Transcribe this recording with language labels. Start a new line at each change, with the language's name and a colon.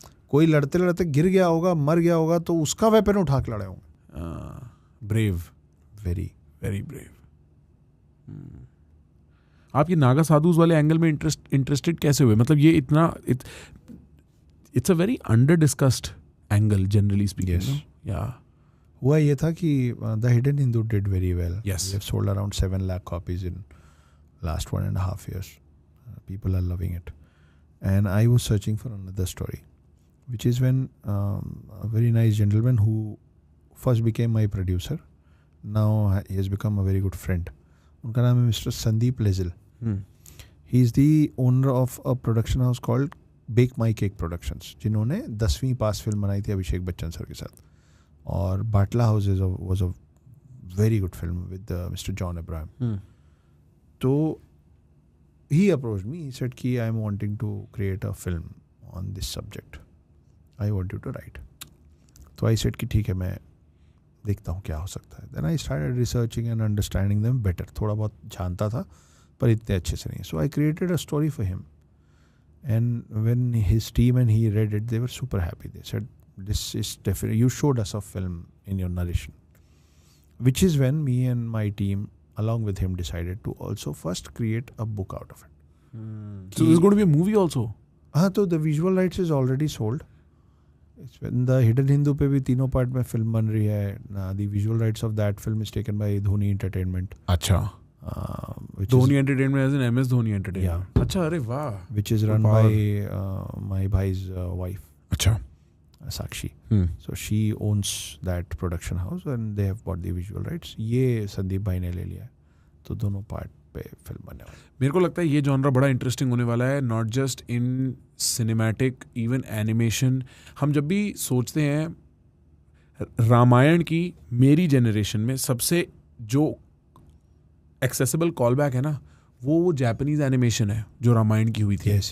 Hindi: कोई लड़ते लड़ते गिर गया होगा, मर गया होगा, तो उसका वेपन उठा के लड़े होंगे.
English: Brave, very very brave.
Hindi: आप ये नागा साधुस वाले एंगल में इंटरेस्टेड कैसे हुए? मतलब ये इतना
English: It's a very under discussed angle generally speaking. या
Hindi: हुआ ये था कि the hidden Hindu
English: Did very well. Yes. We have sold around 7 lakh copies in last 1.5 years. People are loving it. And I was searching for another story, which is when a very nice gentleman who first became my producer, now he has become a very good friend.
Hindi: उनका नाम है Mr. Sandeep Lezil.
English: He is the owner of a production house called Bake My Cake Productions,
Hindi: जिन्होंने 10वीं पास film बनाई थी Abhishek Bachchan sir के साथ.
English: और Batla House was a very good film with Mr. John Abraham. So he approached me. He said कि I am wanting to create a film on this subject. I want you to write.
Hindi: तो
English: I said
Hindi: कि ठीक है, मैं देखता हूँ क्या हो सकता है.
English: Then I started researching and understanding them better.
Hindi: थोड़ा बहुत जानता था पर इतने अच्छे से नहीं.
English: So I created a story for him. And when his team and he read it, they were super happy. They said, this is definitely, you showed us a film in your narration. Which is when me and my team along with him decided to also first create a book out of it. So there's going to be a movie also? तो the visual rights is already sold. It's when
Hindi: the Hidden Hindu पे भी तीनों part में film बन रही है.
English: The visual rights of that film is taken by Dhoni Entertainment.
Hindi: अच्छा.
English: Dhoni Entertainment as in MS Dhoni Entertainment. Yeah.
Hindi: अच्छा, अरे वाह.
English: Which is run by my bhai's wife.
Hindi: अच्छा. Sakshi.
English: So she owns that production house and they have bought the visual rights.
Hindi: ये संदीप भाई ने ले लिया है. तो दोनों पार्ट पे फिल्म बने वाली. मेरे को लगता है ये जॉनरा बड़ा इंटरेस्टिंग होने वाला है,
English: Not just in cinematic, even animation.
Hindi: हम जब भी सोचते हैं रामायण की, मेरी जनरेशन में सबसे जो एक्सेसिबल कॉल बैक है ना, वो जापानीज एनिमेशन है जो रामायण की हुई थी.